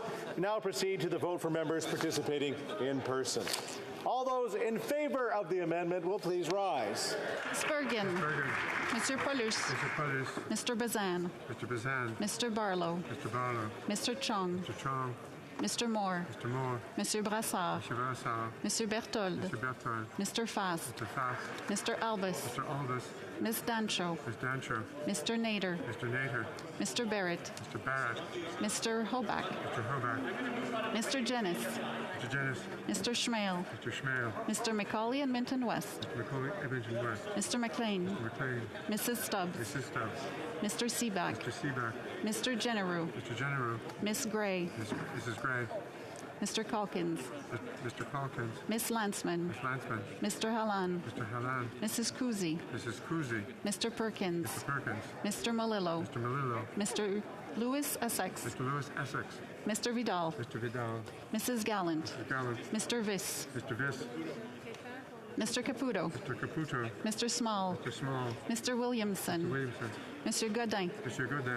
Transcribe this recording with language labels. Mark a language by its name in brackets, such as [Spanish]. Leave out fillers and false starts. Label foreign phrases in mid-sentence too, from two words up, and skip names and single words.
[English] Now proceed to the vote for members participating in person. All those in favor of the amendment will please rise. Ms. Bergen. Mr. Paulus. Mr. Paulus. Mr. Bazan. Mr. Bazan. Mr. Barlow. Mr. Barlow. Mr. Chong. Mr. Chong. Mr. Moore. Mr. Moore. Mr. Brassard. Mr. Brassard. Mr. Berthold. Mr. Berthold. Mr. Fass. Mr. Fass. Mr. Albus. Mr. Albus. Ms. Dancho. Ms. Dancho. Mr. Nader. Mr. Nader. Mr. Barrett. Mr. Barrett. Mr. Hoback. Mr. Hoback. Mr. Jennis. Mr. Jennis. Mr. Schmale. Mr. Schmale. Mr. McCauley and Minton West. Mr. McCauley, Edmonton West. Mr. McLean. Mr. McLean. Mrs. Stubbs. Mrs. Stubbs. Mr. Seaback. Mr. Seaback. Mr. Generou. Mr. Generou. Miss Gray. Mrs. Gray. Mr. Calkins. Mr. Calkins. Miss Landsman. Miss Landsman. Mr. Halan. Mr. Halan. Mrs. Kuzi. Mrs. Kuzi. Mr. Perkins. Mr. Perkins. Mr. Malillo. Mr. Malillo. Mr. Lewis Essex. Mr. Lewis Essex. Mr. Vidal. Mr. Vidal. Mrs. Gallant. Mr. Gallant. Mr. Viss. Mr. Viss. Mr. Caputo. Mr. Caputo. Mr. Small. Mr. Small. Mr. Williamson. Mr. Williamson. Mr. Godin. Mr. Godin.